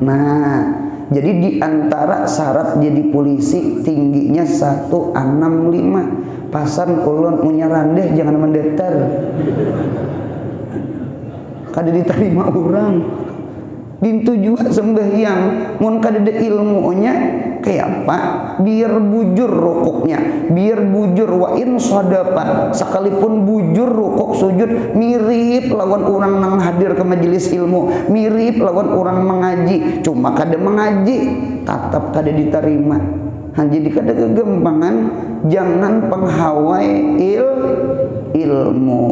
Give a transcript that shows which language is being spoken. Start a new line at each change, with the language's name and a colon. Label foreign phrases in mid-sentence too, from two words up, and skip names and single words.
Indonesian: Nah, jadi di antara syarat jadi polisi tingginya 165.
Banjar: Pasan ulun punya randah jangan mendaftar. Kada diterima orang. Dintu juga sembahyang mun kadada ilmunya kayak apa biar bujur rukuknya, biar bujur
Arabic: wa in sadaqa,
Banjar: sekalipun bujur rukuk sujud mirip lawan orang nang hadir ke majelis ilmu, mirip lawan orang mengaji, cuma kada mengaji tetap kada diterima. Jadi kada kegempangan, jangan penghawai ilmu.